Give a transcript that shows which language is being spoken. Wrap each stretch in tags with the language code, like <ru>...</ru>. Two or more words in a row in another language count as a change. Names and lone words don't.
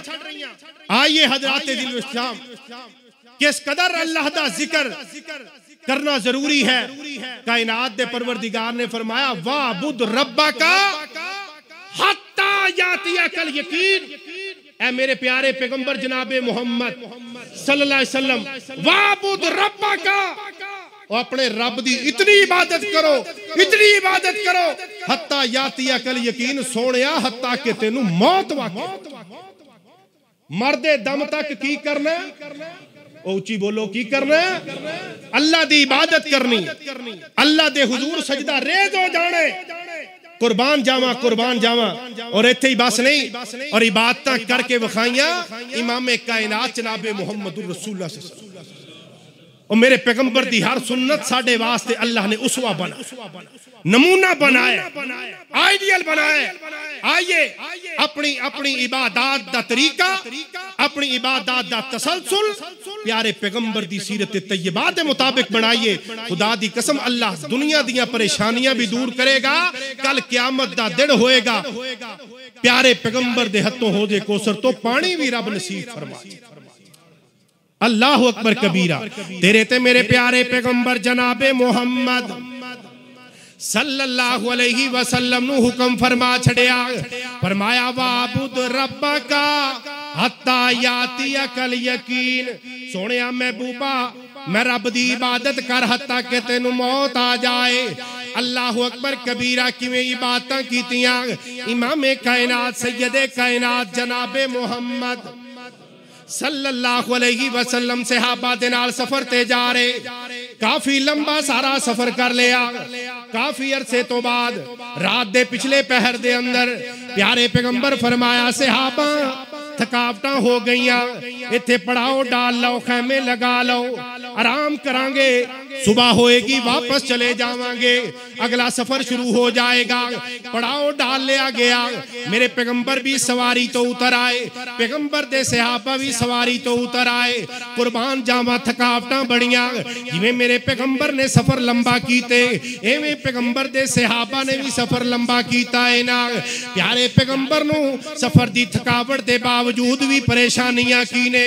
<pa>آئیے حضرات دل اسلام، کس قدر اللہ دا ذکر کرنا ضروری ہے. کائنات دے پروردگار نے فرمایا</pa> <ar>واعبد ربك حتى يأتيك اليقين.</ar> <pa>اے میرے پیارے پیغمبر جنابِ محمد</pa> <ar>صلى الله عليه وسلم، واعبد ربك,</ar> <pa>اور اپنے رب دی اتنی عبادت کرو، اتنی عبادت کرو,</pa> <ar>حتى يأتيك اليقين,</ar> <pa>سونیا حتیٰ کہ تینوں موت واقع مردے دم تک کی کرنا، اُچی بولو کی کرنا، اللہ دی عبادت کرنی، اللہ دے حضور سجدہ ریز ہو جانے، قربان جاواں اور اتھے ہی بس نہیں، اور عبادت کر کے وکھائیاں امام کائنات جنابِ محمد رسول اللہ</pa> <ar>صلى الله عليه وسلم.</ar> <pa>اور میرے پیغمبر دی ہر سنت ساڈے واسطے اللہ نے اسوہ بنا، نمونہ بنایا، آئیڈیل بنایا. آئیے اپنی اپنی عبادت دا طریقہ، اپنی عبادت دا تسلسل پیارے پیغمبر دی سیرت طیبہ دے مطابق بنائیے. خدا دی قسم اللہ دنیا دیاں پریشانیاں بھی دور کرے گا، کل قیامت دا دن ہووے گا، پیارے پیغمبر دے ہتھوں حوضِ کوثر توں پانی بھی رب نصیب فرمائے.</pa> <ar>الله أكبر كبيرا.</ar> <pa>تیرے تے میرے پیارے پیغمبر جنابِ محمد</pa> <ar>صلى الله عليه وسلم</ar> <pa>نوں حکم فرما چھڈیا، فرمایا</pa> <ar>واعبد ربك حتى يأتيك اليقين.</ar> <pa>سونیا محبوبا، میں رب دی عبادت کر حتیٰ کہ تینوں موت آ جائے.</pa> <ar>الله أكبر كبيرا.</ar> <pa>کیویں عبادتاں کیتیاں امامِ کائنات سیدِ کائنات جنابِ محمد</pa> <ar>صلى الله عليه وسلم</ar> <pa>صحابہ دے نال سفر تے جا رہے، کافی لمبا سارا سفر کر لیا. کافی عرصے توں بعد رات دے پچھلے پہر دے اندر پیارے پیغمبر فرمایا صحابہ تھکاوٹاں ہو گئیاں، اتھے پڑاؤ ڈال لو، خیمے لگا لو، آرام کراں گے، صبح ہووے گی واپس چلے جاواں گے، اگلا سفر شروع ہو جائے گا. پڑاؤ ڈال لیا گیا۔ میرے پیغمبر بھی سواری توں اتر آئے, پیغمبر دے صحابہ بھی سواری توں اتر آئے. قربان جاواں تھکاوٹاں بڑیاں، جیویں میرے پیغمبر نے سفر لمبا کیتے ایویں پیغمبر دے صحابہ نے بھی سفر لمبا کیتا ہے نا. پیارے پیغمبر نوں سفر دی تھکاوٹ دے باوجود بھی پریشانیاں کی نے.</pa>